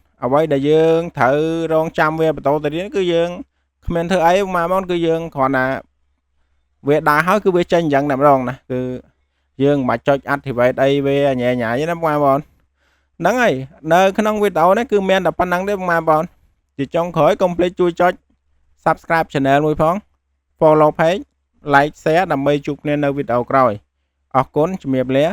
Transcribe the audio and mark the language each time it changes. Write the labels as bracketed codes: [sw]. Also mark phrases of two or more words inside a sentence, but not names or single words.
[km] អ្វីដែលយើងត្រូវរងចាំវាបន្តទៅទៀតគឺយើងគ្មានធ្វើអីពុកម៉ែបងប្អូនគឺយើងគ្រាន់តែវាដើរហើយគឺវាចេញអញ្ចឹងតែម្ដងណាគឺយើងមិនបាច់ចុច activate អីវាញ៉ៃណាពុកម៉ែបងប្អូនហ្នឹងហើយនៅក្នុងវីដេអូនេះគឺមានតែប៉ុណ្្នឹងទេពុកម៉ែបងប្អូនជាចុងក្រោយកុំភ្លេចជួយចុច [en] subscribe channel [km] មួយផង [en] follow page like share [km] ដើម្បីជួបគ្នានៅវីដេអូក្រោយអរគុណជំរាបលា